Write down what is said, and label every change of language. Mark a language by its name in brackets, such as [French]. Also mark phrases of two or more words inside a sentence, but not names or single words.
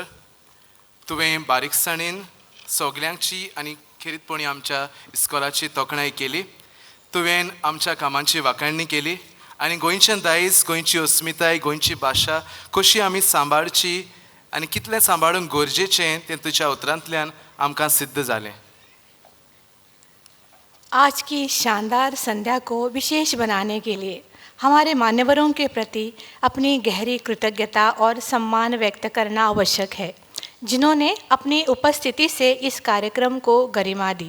[Konkani] तुवें बारीकसाणेन सगल्यांची आनी खेरीतपणी आमच्या इस्कॉलाची तोखणाय केली. तुवें आमच्या कामांची वाखाणणी केली आनी गोंयचें दायज, गोंयची अस्मिताय, गोंयची भाशा कशी आमी सांबाळची आनी कितलें सांबाळूंक गरजेचें तें तुज्या उतरांतल्यान आमकां सिद्ध जालें. [Hindi] आज की शानदार संध्या को विशेष बनाने के लिए हमारे मान्यवरों के प्रति अपनी गहरी कृतज्ञता और सम्मान व्यक्त करना आवश्यक है, जिन्होंने अपनी उपस्थिति से इस कार्यक्रम को गरिमा दी.